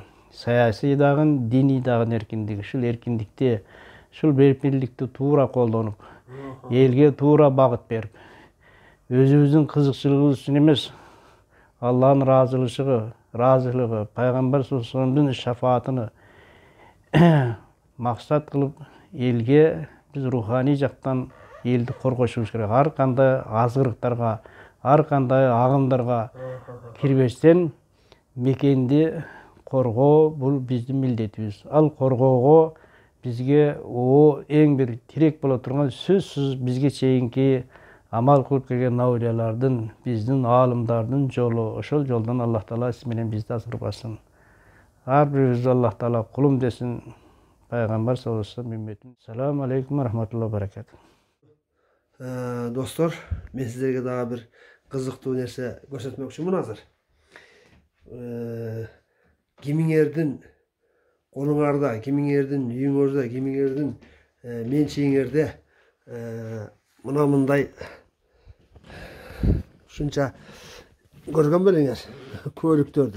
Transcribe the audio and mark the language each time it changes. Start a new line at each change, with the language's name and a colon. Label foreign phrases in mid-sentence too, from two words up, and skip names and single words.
Kyrgyz: Саясий дагы, диний дагы эркиндик. Ушул эркиндикти, ушул берпирликти туура колдонуп, элге туура багыт берип, өзүбүздүн кызыкчылыгыбыз үчүн эмес, Аллахтын ыраазылыгы, Пайгамбар
Arabic: صلى الله عليه وسلم
Kyrgyz: шафаатыны максат кылып элге биз рухани жактан элди коргошубуз керек. Ар кандай азгырыктарга, ар кандай агымдарга кирбестен мекенди коргоо бул биздин милдетибиз. Ал коргоого бизге эң бир тирек боло турган сөзсүз бизге чейинки амал кылып келген аулиялардын, биздин аалымдардын жолу. Ошол жолдон Аллах Таала сиз менен бизди азгырбасын. Ар бирибиз Аллах Таала кулум десин. Пайгамбар
Arabic: صلى الله عليه وسلم
Kyrgyz: үмметин.
Arabic: السلام عليكم ورحمة الله وبركاته.
Kyrgyz: Достор, мен сиздерге дагы бир кызыктуу нерсе көрсөтмөкчүмүн азыр. Кимиңердин колуңарда, кимиңердин үйүңөрдө, кимиңердин менчигиңерде мындай ушунча көргөн белеңер көөлүктөрдү.